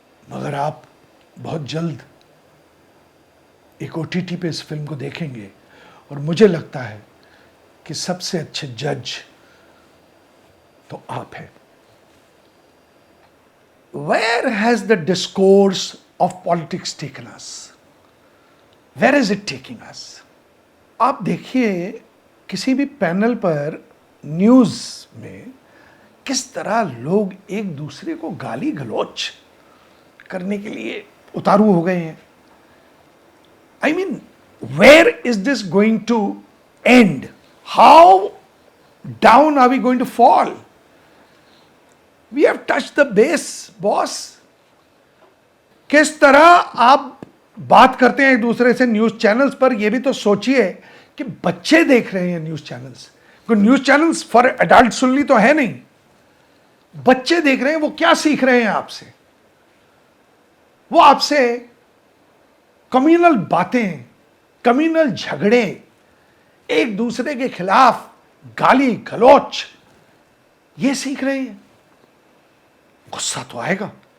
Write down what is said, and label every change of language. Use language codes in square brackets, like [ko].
[hi] मगर आप बहुत जल्द एक OTT पे इस फिल्म को देखेंगे और मुझे लगता है कि सबसे अच्छे जज तो आप हैं। [en] Where has the discourse of politics taken us? Where is it taking us? [hi] आप देखिए किसी भी पैनल पर न्यूज में किस तरह लोग एक दूसरे को गाली गलौच करने के लिए उतारू हो गए हैं। [en] I mean, where is this going to end? How down are we going to fall? We have touched the base, boss. [hi] किस तरह आप बात करते हैं एक दूसरे से न्यूज चैनल्स पर, यह भी तो सोचिए कि बच्चे देख रहे हैं न्यूज चैनल्स। कोई news channels for adult only तो है नहीं, बच्चे देख रहे हैं। वो क्या सीख रहे हैं आपसे? वो आपसे कम्युनल बातें, कम्युनल झगड़े, एक दूसरे के खिलाफ गाली गलौच, ये सीख रहे हैं। गुस्सा तो आएगा।